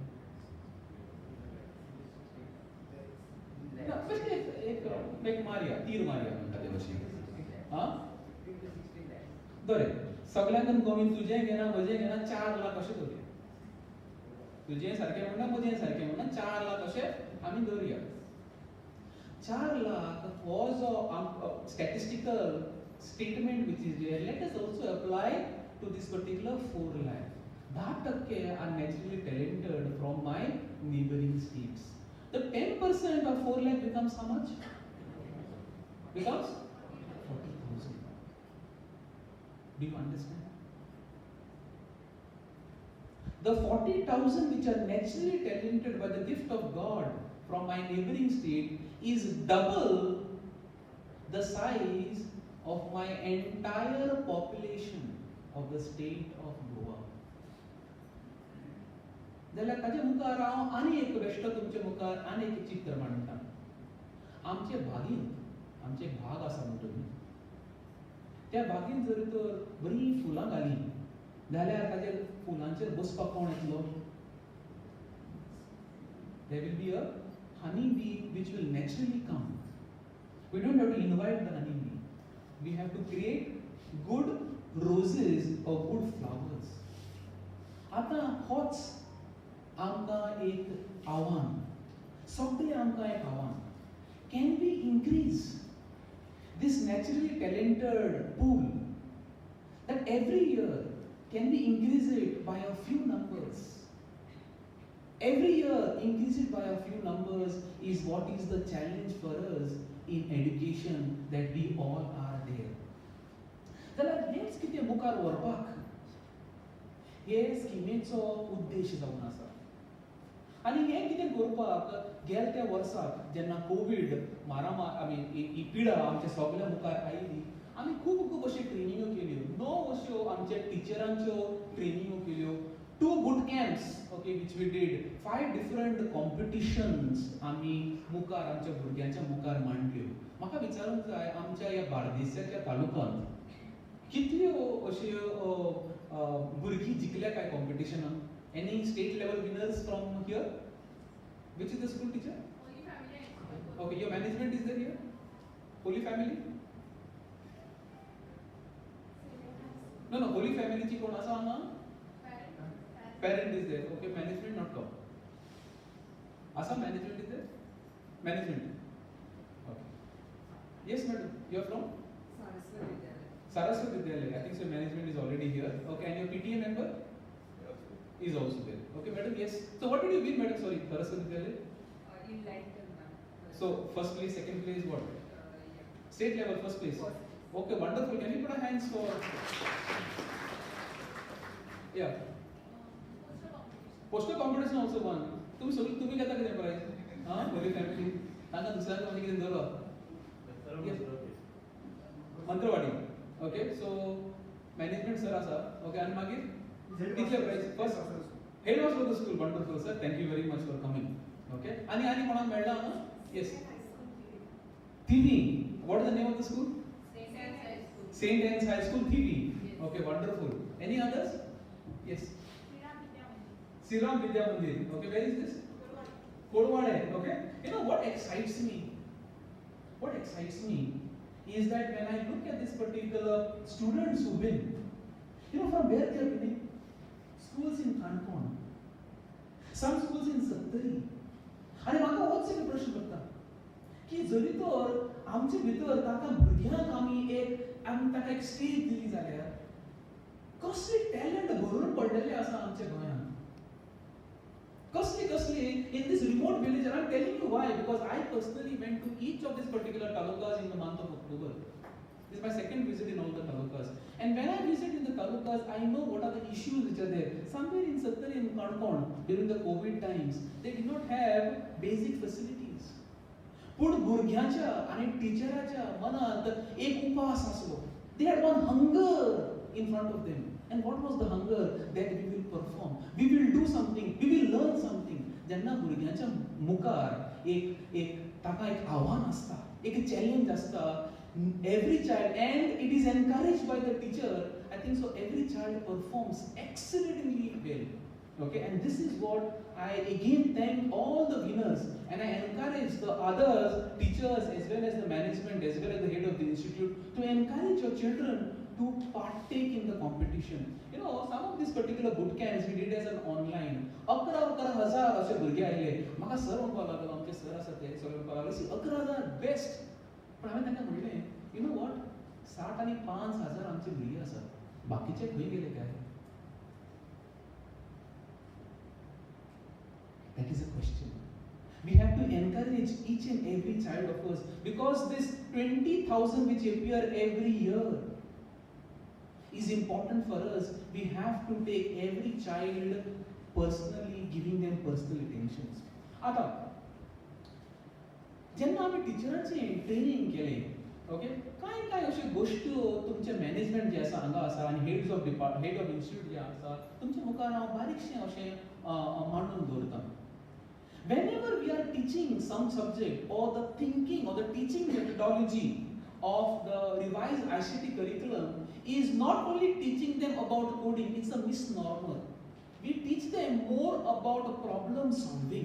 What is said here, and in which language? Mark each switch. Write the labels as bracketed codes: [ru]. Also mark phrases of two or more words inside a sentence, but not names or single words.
[kok] एक मारया, तीर मारया म्हणटा ते भशेन. हां? बरें, सगळ्यांकून कमी तुजें घेना, म्हजें घेना, 4 लाख अशें धरया. तुजें सारकें म्हणना, म्हजें सारकें म्हणना, 4 लाख अशें आमी धरया. 4 लाख हो जो [en] statistical statement which is there, let us also apply to this particular 4 lakh. 10% are naturally talented from my neighboring states. The 10% of 4 lakh becomes how much? Becomes 40,000. Do you understand? The 40,000 which are naturally talented by the gift of God from my neighboring state is double the size of my entire population of the state of Goa. [kok] जाल्यार ताच्या मुखार हांव आनी एक बेश्टो तुमच्या मुखार आनी एक चित्र मांडटा. आमचे बागेंत आमचे एक बाग आसा म्हणटली, त्या बागेंत जर तर बरी फुलां घाली जाल्यार ताच्या फुलांचेर बसपाक कोण येतलो? [en] There will be a honey bee which will naturally come. We don't have to invite the honey bee. We have to create good roses or good flowers. [kok] आता होच आमकां एक आव्हान, सगळे आमकां एक आव्हान. [en] Can we increase this naturally talented pool, that every year can we increase it by a few numbers? Every year increase it by a few numbers is what is the challenge for us in education, that we all are there. [kok] जाल्यार हेच कितें मुखार व्हरपाक हे स्किमीचो उद्देश जावन आसा. आनी हें कितें करपाक गेल्या त्या वर्साक जेन्ना कोवीड ही पिडा आमच्या सगळ्या मुखार आयली आमी खूब अशो ट्रेनिंगो केल्यो 9 अश्यो आमच्या टिचरांच्यो ट्रेनिंगो केल्यो [en] 2 boot camps okay which we did 5 different competitions [kok] आमी मुखार आमच्या भुरग्यांच्या मुखार मांडल्यो म्हाका विचारूंक जाय आमच्या ह्या बार्देसाच्या तालुक्यांत कितल्यो अश्यो भुरगीं जिखल्या काय कॉम्पिटिशनान [en] any state level winners from here which is the school teacher Holy Family okay your management is there here Holy Family no Holy Family [kok] ची कोण आसा हांगा [en] parent is there okay management not come asa management is there management okay yes madam you are from Saraswati Vidyalaya I think so management is already here okay and your PTA member is also there okay madam yes so what did you win madam sorry Saraswati Vidyalaya in light so first place second place what state level first place okay wonderful can you put a hands for yeah poster competition also won [kok] तुम्ही घेता कितें प्राइज हां होली फॅमिली तांका दुसऱ्याक म्हणजे कितें दवरलो मंत्रवाडी ओके [en] so management sir [kok] आसा ओके आनी मागीर कितले प्राइज [en] first head master of the school wonderful sir thank you very much for coming okay [kok] आनी कोणाक मेळ्ळा हांगा [en] yes Thivim what is the name of the school Saint Anne's High School Thivim okay wonderful any others yes Siram Vidya Mandir. Okay, where is this? Kodwade. Okay. You know what excites me? What excites me is that when I look at this particular students who win, you know from where they are winning? Schools in Kankon. Some schools in Sattari. [kok] आणि म्हाका होच एक प्रश्न पडटा की जरी तर आमचे भितर ताका भुरग्यांक आमी ताका एक स्टेज दिली जाल्यार कसली टॅलंट भरून पडलेले आसा आमच्या गोंयांत कसli [en] in this remote village and I'm telling you why because I personally went to each of these particular talukas in the month of October. This is my second visit in all the talukas and when I visit in the talukas I know what are the issues which are there. Somewhere in Sattari and Kankon during the COVID times they did not have basic facilities. [kok] Put भुरग्याच्या आणि टीचराच्या मनात एक उपास आसलो. [en] They had one hunger in front of them. And what was the hunger that we will perform? We will do something. We will learn something. [kok] जेन्ना भुरग्यांच्या मुखार एक ताका एक आव्हान आसता, एक चॅलेंज आसता. [en] Every child and it is encouraged by the teacher. I think so. Every child performs excellently well. Okay, and this is what I again thank all the winners and I encourage the others, teachers as well as the management as well as the head of the institute to encourage your children to partake in the competition. You know, some of these particular boot camps we did as an online. [kok] 11,000 असे भुरगे आयले. म्हाका सर म्हणपाक लागलो आमचे सर आसा ते सर म्हणपाक लागले 11,000 बेस्ट. पण हांवें तांकां म्हणलें [en] you know what [kok] 60 आनी 5,000 आमचे भुरगे आसात. बाकीचे खंय गेले काय? [en] That is a question. We have to encourage each and every child of us because this 20,000 which appear every year is important for us. We have to take every child personally, giving them personal attentions. [kok] आता जेन्ना आमी टिचरांचे ट्रेनिंग केलें ओके काय अश्यो गोश्ट्यो तुमचे मॅनेजमेंट जे आसा हांगा आसा आनी [en] head of institute [kok] जे आसा तुमच्या मुखार हांव बारीकशें अशें मांडून दवरतां. [en] Whenever we are teaching some subject or the thinking or the teaching methodology of the revised ICT curriculum is not only teaching them about coding, it's a misnomer. We teach them more about problem solving.